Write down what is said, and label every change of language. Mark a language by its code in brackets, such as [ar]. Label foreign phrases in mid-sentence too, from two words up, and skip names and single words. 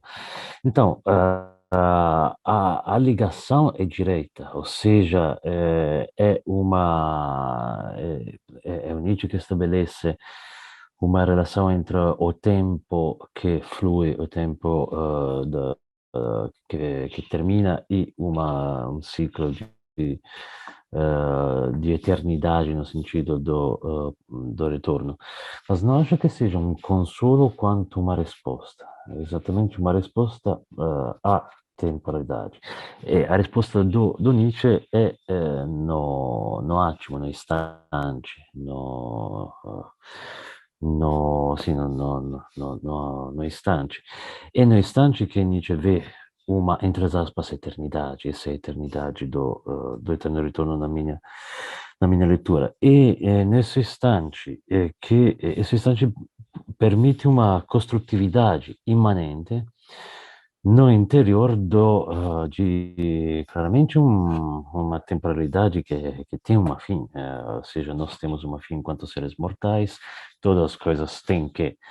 [pt] Então, a ligação é direta, ou seja, é o Nietzsche que estabelece uma relação entre o tempo que flui, o tempo que termina, e um ciclo de eternidade no sentido do retorno. Mas não acho que seja um consolo quanto uma resposta. É exatamente uma resposta à temporalidade. E a risposta do Nietzsche [it] è no attimo, no istante, no istante. [pt] É no instante que Nietzsche vê uma, entre aspas, eternidade, essa eternidade do eterno ritorno na minha leitura. E nesse instante, esse instante permite uma construtividade imanente no interior de claramente uma temporalidade que tem uma fim, ou seja, nós temos uma fim enquanto seres mortais, todas as coisas têm que